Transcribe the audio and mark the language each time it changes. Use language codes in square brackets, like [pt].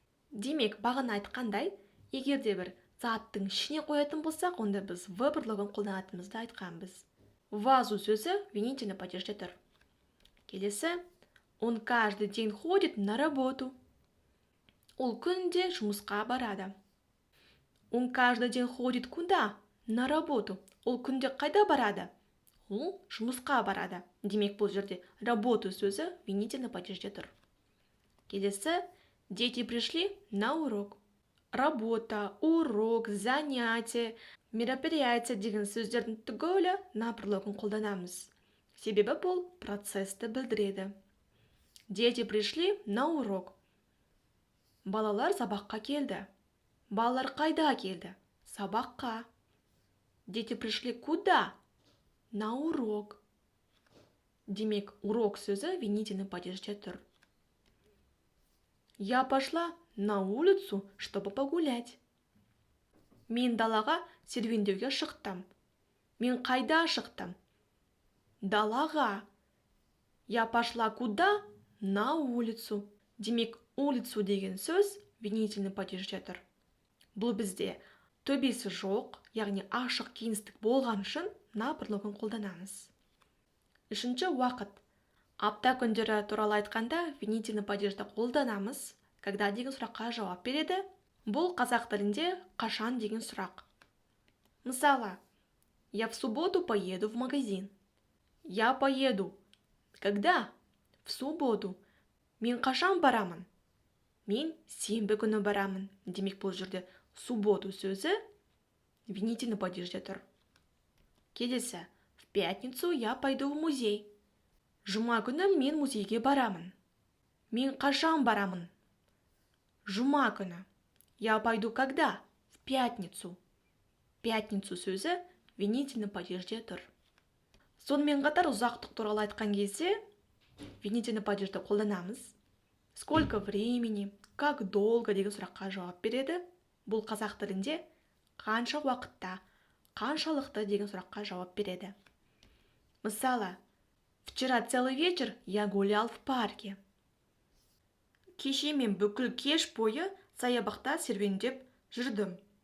[kk] Демек, бағана айтқандай, егер де бір заттың ішіне қоятын болсақ, онда біз в бірлігін қолданатынымызды айтқанбыз. Вазу сөзі винительный падежде тұр. [ru] Келесі, он каждый день ходит на работу. [kk] Ол күнде жұмысқа барады. [ru] Он каждый день ходит куда? На работу. [kk] Ол күнде қайда барады? Ол жұмысқа барады. Демек, бұл жерде работу сөзі винительный падежде тұр. [ru] Келесі, дети пришли на урок. [kk] Работа, урок, занятие, мероприятие деген сөздердің түгелі на бірлігін қолданамыз. Себебі бұл процесті білдіреді. [ru] Дети пришли на урок. [kk] Балалар сабаққа келді. Балалар қайда келді? Сабаққа. [ru] Дети пришли куда? На урок. [kk] Демек, урок сөзі винительный падежде тұр. [ru] Я пошла на улицу, чтобы погулять. [kk] Мен далаға серуендеуге шықтым. Мен қайда шықтым? Далаға. [ru] Я пошла куда? На улицу. [kk] Демек, улицу деген сөз винительный падежде тұр. Бұл бізде төбесі жоқ, яғни ашық кеңістік болған үшін на бірлігін қолданамыз. Үшінші, уақыт. Апта күндері туралы айтқанда винительный падежді қолданамыз, когда деген сұраққа жауап береді. Бұл қазақ тілінде қашан деген сұрақ. [ru] Мысалы, я в субботу поеду в магазин. Я поеду. Когда? В субботу. [kk] Мен қашан барамын? Мен сенбі күні барамын. Демек, бұл жерде субботу сөзі винительный падежде тұр. [ru] Келесі, в пятницу я пойду в музей. [kk] Жұма күні мен музейге барамын. Мен қашан барамын? Жұма күні. [ru] Я пойду когда? В пятницу. [kk] Пятницу сөзі винительный падежде тұр. Сонымен қатар ұзақтық туралы айтқан кезде винительный падежді қолданамыз. [ru] Сколько времени, как долго [kk] деген сұраққа жауап береді. Бұл қазақ тілінде қанша уақытта, қаншалықты деген сұраққа жауап береді. [ru] Мысалы, вчера целый вечер я гулял в парке. [kk] Кеше мен бүкіл кеш бойы саябақта серуендеп жүрдім.